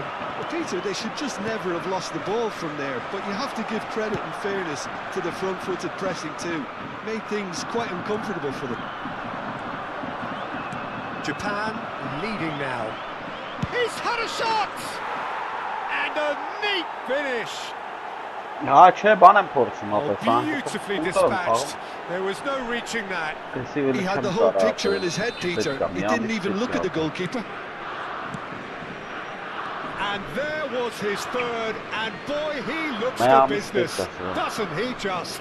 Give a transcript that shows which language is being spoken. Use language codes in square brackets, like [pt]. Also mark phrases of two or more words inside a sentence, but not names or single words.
[en] Well, Peter, they should just never have lost the ball from there, but you have to give credit and fairness to the front-footed pressing too. Made things quite uncomfortable for them. Japan leading now. He's had a shot! And a neat finish. Ha, [hy] չէ, բան եմ փորձում Oh, ապա։ [en] beautifully dispatched. There was no reaching that. He had the whole picture in his head, Peter. He didn't even look at the goalkeeper. And there was his third, and boy, he looks for business, doesn't he just?